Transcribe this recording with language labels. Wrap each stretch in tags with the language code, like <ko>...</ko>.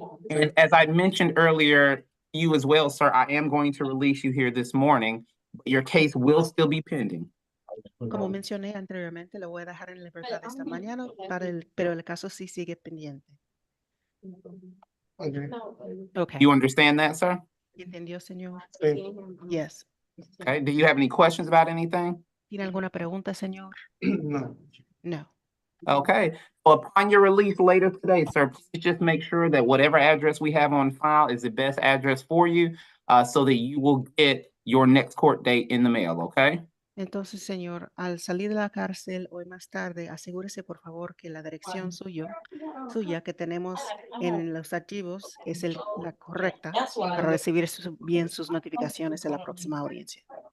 <en>And as I mentioned earlier, you as well, sir, I am going to release you here this morning. Your case will still be pending.</en> <es>Como mencioné anteriormente, lo voy a dejar en libertad esta mañana, pero el caso sí sigue pendiente.</es> <en>Okay. Okay. You understand that, sir?</en> <es>¿Entendió, señor? Sí.</es> <en>Yes. Okay, do you have any questions about anything?</en> <es>¿Tiene alguna pregunta, señor? No.</es> <en>No. Okay, well, upon your release later today, sir, please just make sure that whatever address we have on file is the best address for you, so that you will get your next court date in the mail, okay?</en> <es>Entonces, señor, al salir de la cárcel hoy más tarde, asegúrese por favor que la dirección suya que tenemos en los archivos es la correcta para recibir bien sus notificaciones en la próxima audiencia.</es>